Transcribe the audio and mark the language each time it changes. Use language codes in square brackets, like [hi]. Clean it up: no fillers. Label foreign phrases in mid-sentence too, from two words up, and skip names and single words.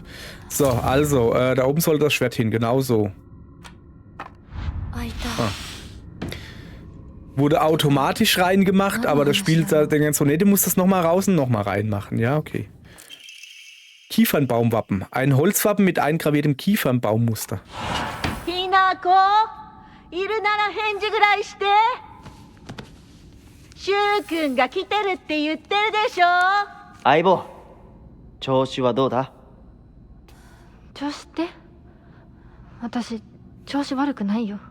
[de] So, also, da oben soll das Schwert hin, genau so. Ah. Wurde automatisch reingemacht, aber das Spiel denkt so, nee, du musst das nochmal raus und nochmal reinmachen. Ja, okay. Kiefernbaumwappen. Ein Holzwappen mit eingraviertem Kiefernbaummuster. [ja] Hinako, いるなら返事ぐらいして。シュウ君が来てるって言ってるでしょ。相棒、調子はどうだ？調子って？私調子悪くないよ。